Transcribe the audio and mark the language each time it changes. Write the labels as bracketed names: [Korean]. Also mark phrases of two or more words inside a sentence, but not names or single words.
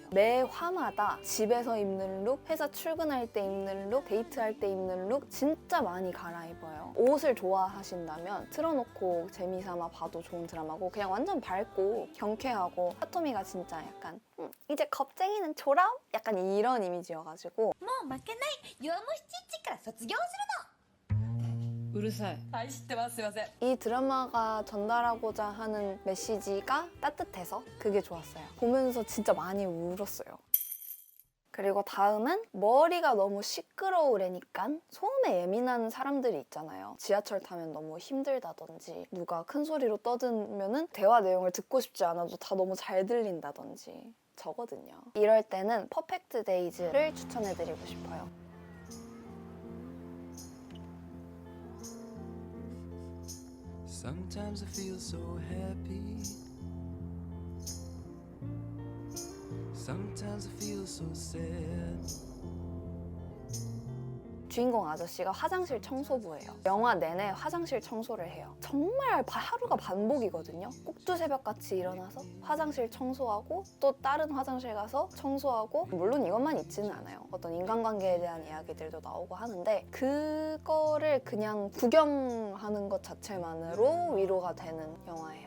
[Korean] 매 화마다 집에서 입는 룩, 회사 출근할 때 입는 룩, 데이트할 때 입는 룩 진짜 많이 갈아입어요. 옷을 좋아하신다면 틀어놓고 재미삼아 봐도 좋은 드라마고 그냥 완전 밝고 경쾌하고 사토미가 진짜 약간 이제 겁쟁이는 졸업? 약간 이런 이미지여가지고 [Japanese] もう負けない。弱虫チッチから卒業するの。うるさい。はい、知ってます。すいません。 [Korean] 이 드라마가 전달하고자 하는 메시지가 따뜻해서 그게 좋았어요. 보면서 진짜 많이 울었어요. 그리고 다음은 머리가 너무 시끄러우래니까 소음에 예민한 사람들이 있잖아요. 지하철 타면 너무 힘들다든지 누가 큰 소리로 떠들면은 대화 내용을 듣고 싶지 않아도 다 너무 잘 들린다든지 저거든요. 이럴 때는 퍼펙트 데이즈를 추천해드리고 싶어요. [English] Sometimes I feel so happy. Sometimes I feel so sad. [Korean] 주인공 아저씨가 화장실 청소부예요. 영화 내내 화장실 청소를 해요. 정말 하루가 반복이거든요. 꼭두새벽같이 일어나서 화장실 청소하고 또 다른 화장실 가서 청소하고, 물론 이것만 있지는 않아요. 어떤 인간관계에 대한 이야기들도 나오고 하는데 그거를 그냥 구경하는 것 자체만으로 위로가 되는 영화예요.